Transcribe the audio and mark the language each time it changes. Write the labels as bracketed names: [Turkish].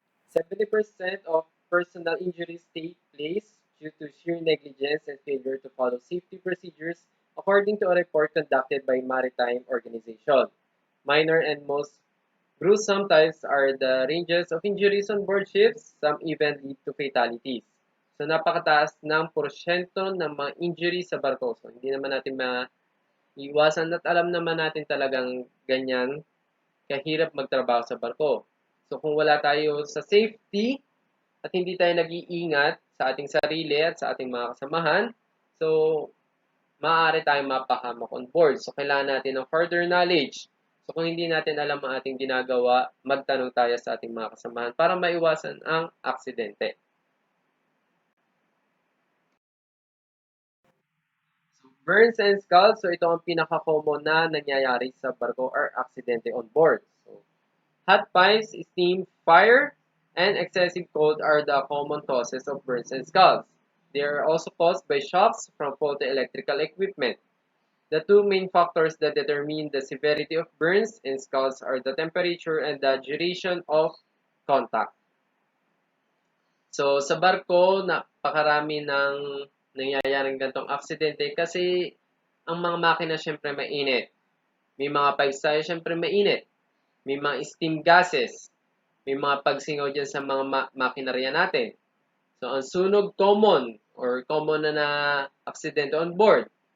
[English] 70% of personal injuries take place due to sheer negligence and failure to follow safety procedures, according to a report conducted by Maritime Organization. Minor and most gruesome types are the ranges of injuries on board ships. Some even lead to fatalities. [Filipino] So napakataas ng porsyento ng mga injuries sa barko. So hindi naman natin maiwasan at alam naman natin talagang ganyan kahirap magtrabaho sa barko. So kung wala tayo sa safety at hindi tayo nag-iingat sa ating sarili at sa ating mga kasamahan, so maaari tayong mapahamak on board. So kailangan natin ng [English] further knowledge. [Filipino] So kung hindi natin alam ang ating ginagawa, magtanong tayo sa ating mga kasamahan para maiwasan ang aksidente. [English] So burns and scalds, [Filipino] so ito ang pinaka-common na nangyayari sa barko or aksidente on board. [English] So hot pipes, steam, fire, and excessive cold are the common causes of burns and scalds. They are also caused by shocks from faulty electrical equipment. The two main factors that determine the severity of burns and scalds are the temperature and the duration of contact. [Filipino] So, sa barko, napakarami ng nangyayaring gantong aksidente kasi ang mga makina syempre mainit. May mga pipes tayo syempre mainit. May mga steam gases. May mga pagsingaw dyan sa mga makinarya natin. So, ang sunog common na aksidente on board.